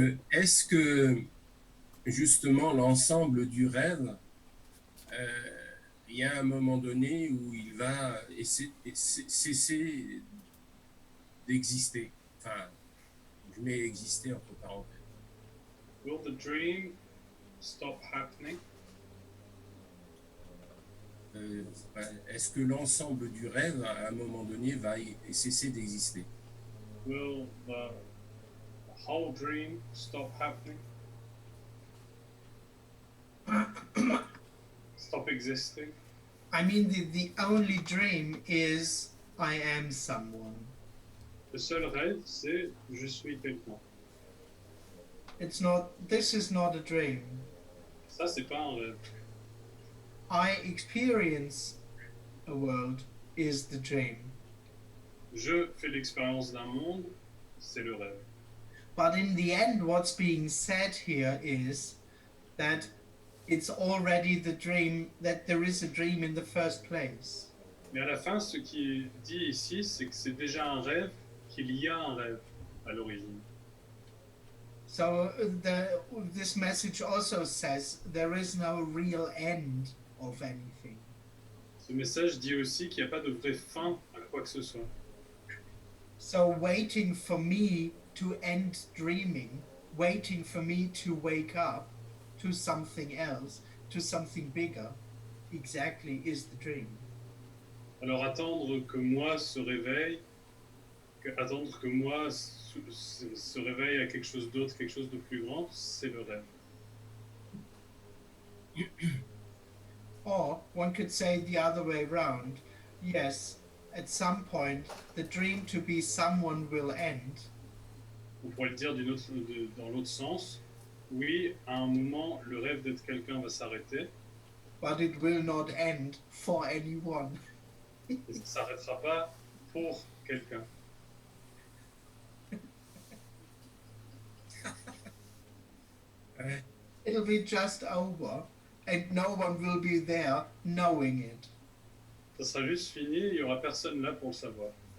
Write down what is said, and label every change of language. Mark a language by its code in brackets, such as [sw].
[fr] Est-ce que justement l'ensemble du rêve, il y a un moment donné où il va cesser d'exister? Enfin, je mets exister entre parenthèses. [en] Will the dream stop happening? [fr] Est-ce que l'ensemble du rêve, à un moment donné, va cesser d'exister? [en] Will the whole dream stop happening? Stop existing? I mean, the only dream is I am someone. [fr] Le seul rêve, c'est je suis quelqu'un. [en] This is not a dream. [fr] Ça, c'est pas un rêve. [en] I experience a world is the dream. [fr] Je fais l'expérience d'un monde, c'est le rêve. [en] But in the end, what's being said here is that it's already the dream, that there is a dream in the first place. [fr] Mais à la fin, ce qui est dit ici, c'est que c'est déjà un rêve, qu'il y a un rêve à l'origine. [en] So this message also says there is no real end of anything. [fr] Ce message dit aussi qu'il n'y a pas de vraie fin à quoi que ce soit. [en] So waiting for me to end dreaming, waiting for me to wake up to something else, to something bigger, exactly is the dream. [fr] Alors attendre que moi se réveille, attendre que moi se réveille à quelque chose d'autre, quelque chose de plus grand, c'est le rêve. [en] Or one could say the other way round. Yes, at some point the dream to be someone will end. [fr] On pourrait le dire dans l'autre sens. Oui, à un moment, le rêve d'être quelqu'un va s'arrêter, [en] but it will not end for anyone. [fr] et ça ne s'arrêtera pas pour quelqu'un. Ouais. [en] It'll be just over, and no one will be there knowing it. [fr] Ça sera juste fini, il n'y aura personne là pour le savoir.